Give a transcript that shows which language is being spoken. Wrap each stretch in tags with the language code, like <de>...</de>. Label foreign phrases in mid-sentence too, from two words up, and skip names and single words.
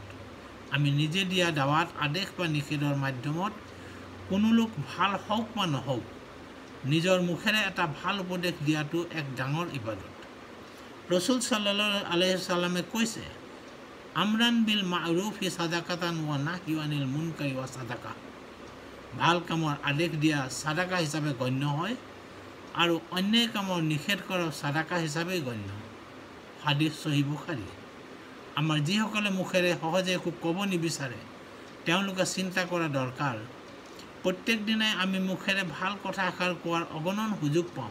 <as>আমি নিজে দিয়া দাৱাত, আদেশ বা নিষেধৰ মাধ্যমত কোনো লোক ভাল হওক বা নহওক, নিজৰ মুখেৰে এটা ভাল উপদেশ দিয়াটো এক ডাঙৰ ইবাদত।</as> <ar>ৰসুল صلى الله عليه وسلم কৈছে, أمر بالمعروف صدقة ونهي عن المنكر وصدقة.</ar> <as>ভাল কামৰ আদেশ দিয়া সাদাকা হিচাপে গণ্য হয় আৰু অন্যায় কামৰ নিষেধ কৰাও সাদাকা হিচাপেই গণ্য। হাদিছ সহিহ বুখাৰী। আমাৰ যিসকলে মুখেৰে সহজে একো ক'ব নিবিচাৰে তেওঁলোকে চিন্তা কৰা দৰকাৰ, প্ৰত্যেক দিনাই আমি মুখেৰে ভাল কথা এষাৰ কোৱাৰ অগণন সুযোগ পাওঁ।</as>